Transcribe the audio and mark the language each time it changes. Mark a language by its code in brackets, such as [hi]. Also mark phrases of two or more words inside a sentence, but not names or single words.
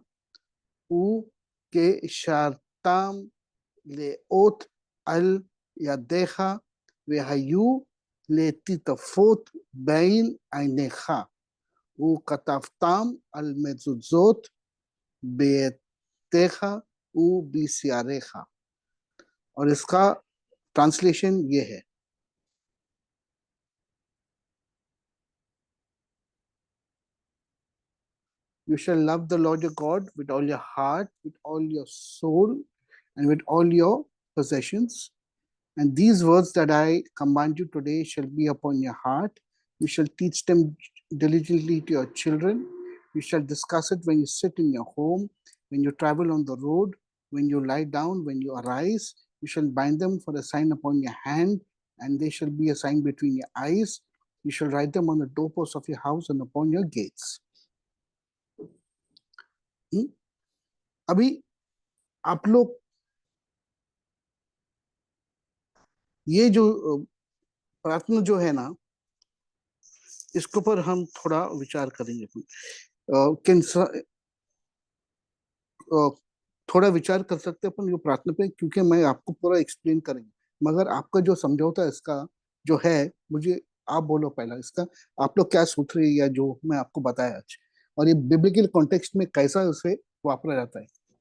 [he] וקשרתם לאות על ידיך, והיו לטפטפות בין עיניך, וכתבתם על מזוזות ביתך ובשעריך. [hi] और इसका ट्रांसलेशन ये है, [en] you shall love the Lord your God with all your heart, with all your soul, and with all your possessions. And these words that I command you today shall be upon your heart. You shall teach them diligently to your children. You shall discuss it when you sit in your home, when you travel on the road, when you lie down, when you arise. You shall bind them for a sign upon your hand, and they shall be a sign between your eyes. You shall write them on the doorposts of your house and upon your gates. [hi] अभी आप लोग ये जो प्रार्थना जो है ना, इसके ऊपर हम थोड़ा विचार करेंगे। थोड़ा विचार कर सकते हैं अपन ये प्रार्थना पे, क्योंकि मैं आपको पूरा एक्सप्लेन करेंगे, मगर आपका जो समझौता इसका जो है, मुझे आप बोलो पहला इसका, आप लोग क्या सूत्र है या जो मैं आपको बताया आज, और ये [en] biblical context [hi] में कैसा उसे वापरा जाता है,